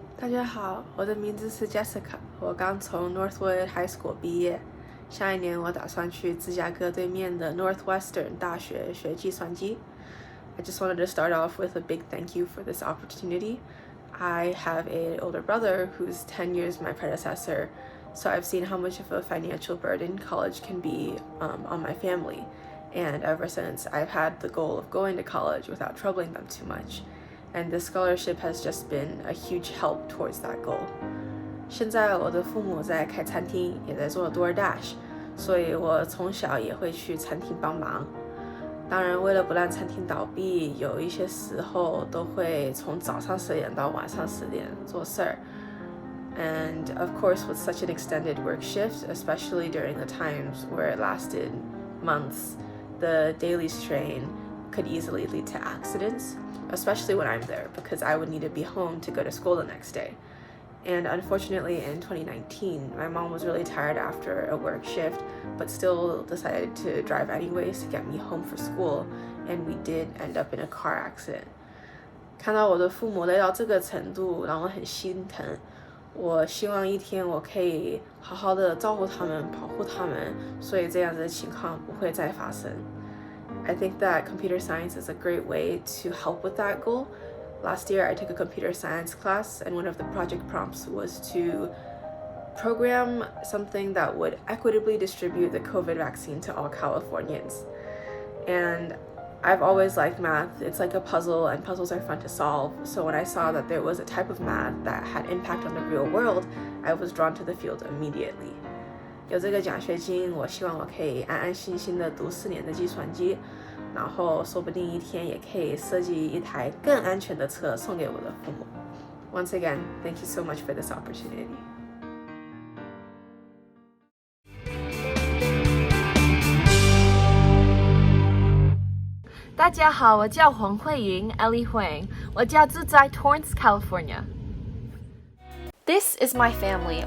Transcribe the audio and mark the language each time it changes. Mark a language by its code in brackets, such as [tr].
[zh] 家好，我的名字是 Jessica， 我刚从 Northwood High School 毕业。下一年我打算去芝加哥对面的 Northwestern 大学学计算机。 [en] I just wanted to start off with a big thank you for this opportunity. I have an older brother who's 10 years my predecessor, so I've seen how much of a financial burden college can be on my family. And ever since, I've had the goal of going to college without troubling them too much. And this scholarship has just been a huge help towards that goal. [zh] 现在我的父母在开餐厅，也在做 DoorDash， 所以我从小也会去餐厅帮忙。当然，为了不让餐厅倒闭，有一些时候都会从早上10点到晚上10点做事儿。 [en] And of course, with such an extended work shift, especially during the times where it lasted months, the daily strain could easily lead to accidents, especially when I'm there, because I would need to be home to go to school the next day. And unfortunately, in 2019, my mom was really tired after a work shift, but still decided to drive anyways to get me home for school, and we did end up in a car accident. [zh] 看到我的父母累到这个程度，让我很心疼。我希望一天我可以好好的照顾他们，保护他们，所以这样子的情况不会再发生。 [en] I think that computer science is a great way to help with that goal. Last year, I took a computer science class, and one of the project prompts was to program something that would equitably distribute the COVID vaccine to all Californians. And I've always liked math. It's like a puzzle, and puzzles are fun to solve. So when I saw that there was a type of math that had impact on the real world, I was drawn to the field immediately. [zh] 有这个奖学金，我希望我可以安安心心的读4年的计算机，然后说不定一天也可以设计一台更安全的车送给我的父母。 [en] Once again, thank you so much for this opportunity. [zh] 大家好，我叫黄慧莹 Ellie Huang， 我家住在 Torrance, California. [en] This is my family.